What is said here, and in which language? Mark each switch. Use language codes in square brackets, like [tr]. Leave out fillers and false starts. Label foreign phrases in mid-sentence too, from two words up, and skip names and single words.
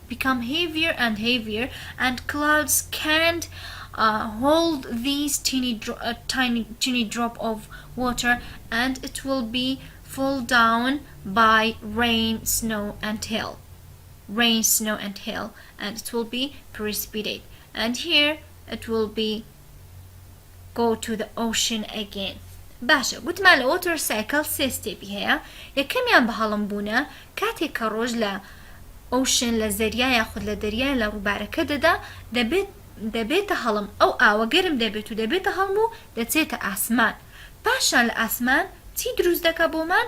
[en] and clouds can't hold these tiny drop of water, and it will be fall down by rain, snow and hail, and it will be precipitate, and here it will be go to the ocean again. [ckb] باشە گوتمان لە [en] water cycle [ckb] سێ ستێپی هەیە. یەکەمیان بەهەڵم بوونە کاتێک کە ڕۆژ لە ocean لە زەریا یاخود لە دەریای لە ڕووبارەکە دەبێتە هەڵم ئەو ئاوە گەرم دەبێت و دەبێتە هەڵم و دەچێتە ئاسمان. پاشان لە ئاسمان چی دروست دەکا بۆمان؟